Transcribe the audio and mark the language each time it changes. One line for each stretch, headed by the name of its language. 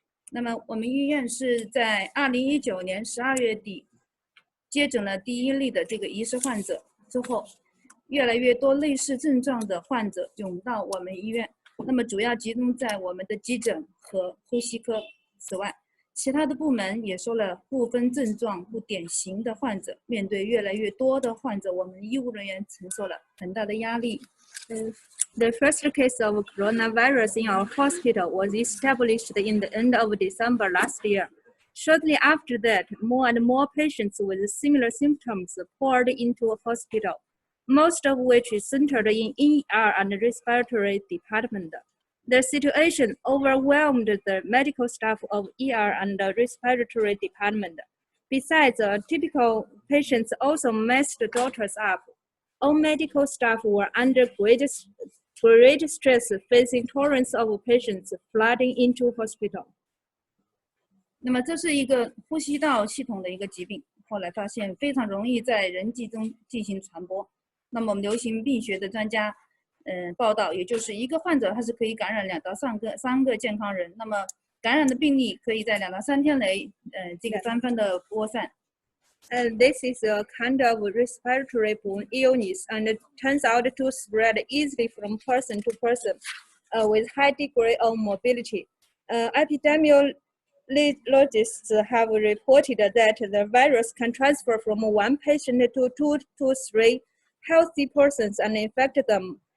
Chinese: 那么我们医院是在2019年12月底接诊了第一例的这个疑似患者之后，越来越多类似症状的患者涌到我们医院，那么主要集中在我们的急诊和呼吸科。此外，其他的部门也收了部分症状不典型的患者。面对越来越多的患者，我们医务人员承受了很大的压力。
English: The first case of coronavirus in our hospital was established in the end of December last year. Shortly after that, more and more patients with similar symptoms poured into a hospital, most of which is centered in ER and respiratory department. The situation overwhelmed the medical staff of ER and the respiratory department. Besides, typical patients also messed the doctors up. All medical staff were under great stress, facing torrents of patients flooding into hospital.
Chinese: 那么这是一个呼吸道系统的一个疾病，后来发现非常容易在人际中进行传播。那么我们流行病学的专家报道，也就是一个患者他是可以感染2到3个健康人，那么感染的病例可以在2到3天内这个纷纷的播散。
English: This is a kind of respiratory-borne illness, and it turns out to spread easily from person to person, with high degree of mobility. Epidemiologists have reported that the virus can transfer from one patient to 2 to 3 healthy persons and infect them.